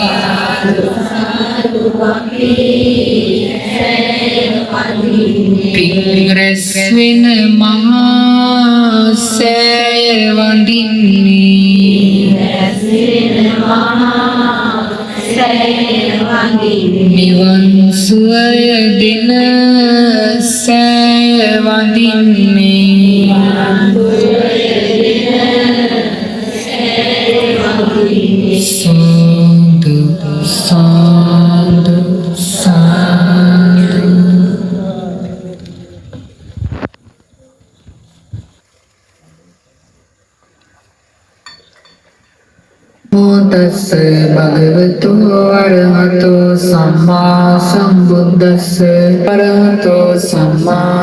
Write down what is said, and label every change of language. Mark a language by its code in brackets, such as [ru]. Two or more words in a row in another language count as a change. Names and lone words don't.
[si] පින් රැස් වෙන මහා සෑය වඳින්නේ නිවන් සුවය දෙන සෑය වඳින්නේ [pi] සාදු සාදු සාදු තස්ස භගවතු අරහතෝ සම්මා සම්බුද්දස්ස අරහතෝ සම්මා